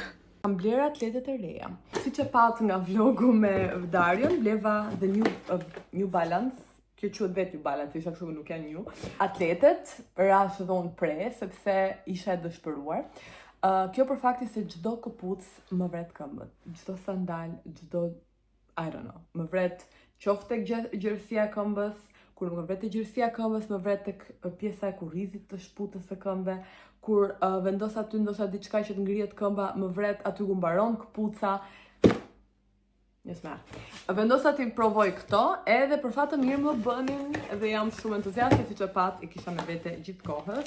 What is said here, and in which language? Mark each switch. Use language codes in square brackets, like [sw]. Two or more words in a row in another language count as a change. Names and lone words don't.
[sq] Kam bler atletet e reja. Siç e pat nga vlogu me Darion, bleva the New Balance. Kjo quhet vetë New Balance, isha kështu nuk janë New. Atletet, rash dhe unë pre, sepse isha e dëshpëruar. Kjo për fakti se çdo këpucë më vret këmbët, çdo sandal, çdo, [en] I don't know, [sq] më vret qoftë tek gjerësia e këmbës, kur nuk më vret tek gjerësia e këmbës, më vret tek pjesa e kurrizit të shputës së këmbëve, kur vendos aty ndoshta diçka që të ngrihet këmba, më vret aty ku mbaron këpuca. Vendos aty provoj këto, edhe për fat të mirë më bënin, dhe jam shumë entuziaste, siç e pat, i kisha me vete gjithë kohës.